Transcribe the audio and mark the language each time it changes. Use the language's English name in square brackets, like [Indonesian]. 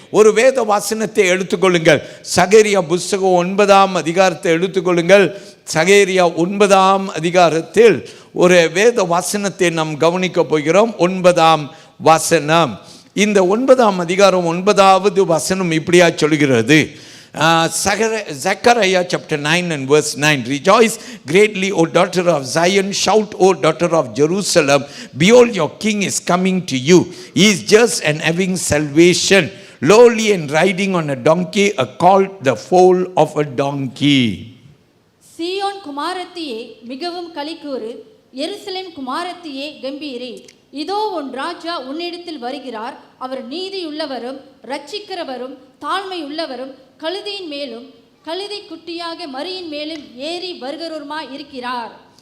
[Tamil] ஒரு வேத வாசனத்தை எடுத்துக்கொள்ளுங்கள். சகரியா புஸ்தகம் 9ஆம் அதிகாரத்தை எடுத்துக்கொள்ளுங்கள். சகரியா 9ஆம் அதிகாரத்தில் ஒரு வேத வாசனத்தை நாம் கவனிக்க போகிறோம். 9ஆம் வசனம். இந்த 9ஆம் அதிகாரம் 9வது வசனம் இப்படியா சொல்கிறது. [English] Zechariah chapter 9 and verse 9. Rejoice greatly, O daughter of Zion. Shout, O daughter of Jerusalem. Behold, your king is coming to you. He is just and having salvation, lowly and riding on a donkey, a colt, the foal of a donkey. [Tamil] சீயோன் குமாரத்தியே மிகவும் களிக்கூறு, எருசலேம் குமாரத்தியே கம்பீரே. இதோ உன் ராஜா உன்னிடத்தில் வருகிறார். அவர் நீதியுள்ளவரும் இரட்சிக்கிறவரும் தாழ்மையுள்ளவரும் கழுதையின் மேலும் கழுதை குட்டியாக மரியின் மேலும் ஏறி வருகிறவருமாய் இருக்கிறார்.